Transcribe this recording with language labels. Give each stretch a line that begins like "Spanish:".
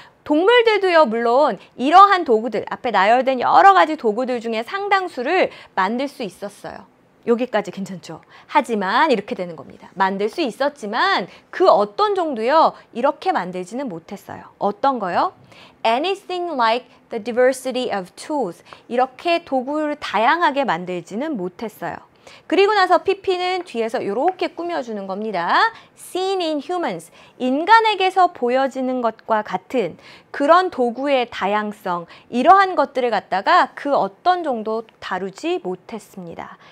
Korean: 동물들도요, 물론 이러한 도구들, 앞에 나열된 여러 가지 도구들 중에 상당수를 만들 수 있었어요. 여기까지 괜찮죠? 하지만 이렇게 되는 겁니다. 만들 수 있었지만 그 어떤 종도요, 이렇게 만들지는 못했어요. 어떤 거요?
English: Anything like the diversity of tools.
Korean: 이렇게 도구를 다양하게 만들지는 못했어요. 그리고 나서 PP는 뒤에서 이렇게 꾸며주는 겁니다.
English: Seen in humans.
Korean: 인간에게서 보여지는 것과 같은 그런 도구의 다양성, 이러한 것들을 갖다가 그 어떤 정도 다루지 못했습니다.